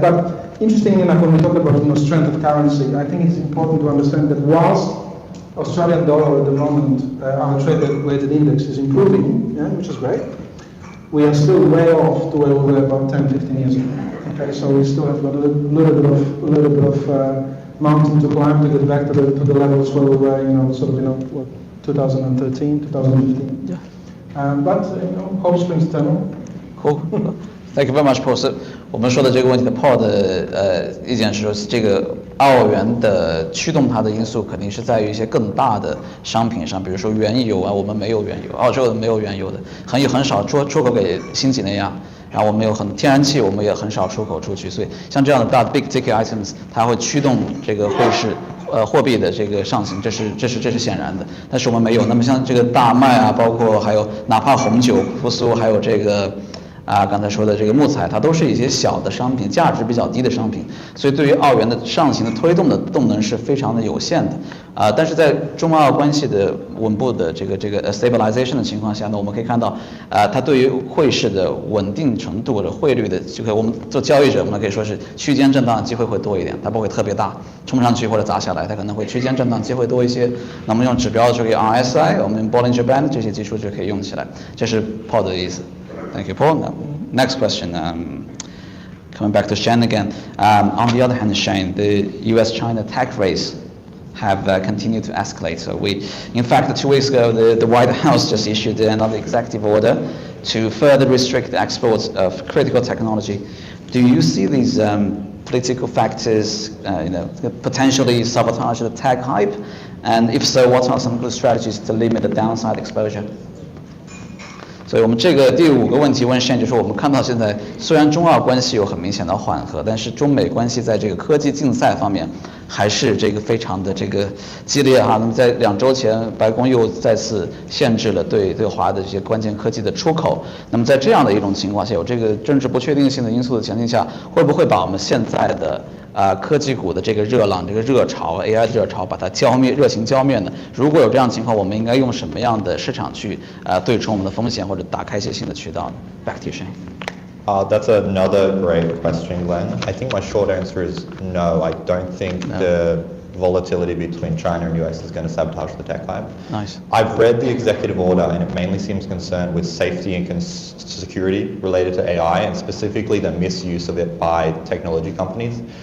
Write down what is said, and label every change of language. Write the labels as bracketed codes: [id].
[en] But interestingly enough, when we talk about strength of currency, I think it's important to understand that whilst Australian dollar at the moment, our trade-weighted index is improving, which is great, we are still way off to where we were about 10, 15 years ago. Okay, so we still have got a little bit of mountain to climb to get back to the levels where we were, 2013, 2015. Yeah. But hope springs eternal. Cool. Thank you very much, Paul. [zh] 我们说的这个问题的 Paul 的意见是说，这个澳元的驱动它的因素肯定是在于一些更大的商品上，比如说原油啊，我们没有原油，澳洲没有原油的，很少出口给新几内亚。然后我们有天然气，我们也很少出口出去，所以像这样的大 [en] big ticket items， [zh] 它会驱动这个汇市货币的这个上行，这是显然的。但是我们没有。那么像这个大麦啊，包括还有哪怕红酒、复苏，还有这个刚才说的这个木材，它都是一些小的商品，价值比较低的商品，所以对于澳元的上行的推动的动能是非常的有限的。但是在中澳关系的稳步的这个stabilization 的情况下呢，我们可以看到，它对于汇市的稳定程度或者汇率的，就可以我们做交易者，我们可以说是区间震荡的机会会多一点，它不会特别大，冲上去或者砸下来，它可能会区间震荡机会多一些。那么用指标就可以 RSI， 我们用 Bollinger Band 这些技术就可以用起来，这是 Paul 的意思。 [en] Thank you, Paul. Next question. Coming back to Shane again. On the other hand, Shane, the U.S.-China tech race have continued to escalate. So in fact, 2 weeks ago, the White House just issued another executive order to further restrict the exports of critical technology. Do you see these political factors, potentially sabotage the tech hype? And if so, what are some good strategies to limit the downside exposure? [zh] 所以我们这个第5个问题问 Shane， 就是我们看到现在虽然中澳关系有很明显的缓和，但是中美关系在这个科技竞赛方面还是这个非常的这个激烈哈。那么在2周前，白宫又再次限制了对华的这些关键科技的出口。那么在这样的一种情况下，有这个政治不确定性的因素的前提下，会不会把我们现在的科技股的这个热浪、这个热潮 AI 的热潮把它热情浇灭呢？如果有这样的情况，我们应该用什么样的市场去对冲我们的风险，或者打开一些新的渠道呢？ [en] Back to you, Shane. That's another great question, Glenn. I think my short answer is no. I don't think the volatility between China and US is going to sabotage the tech hype. Nice. I've read the executive order and it mainly seems concerned with safety and security related to AI and specifically the misuse of it by technology companies.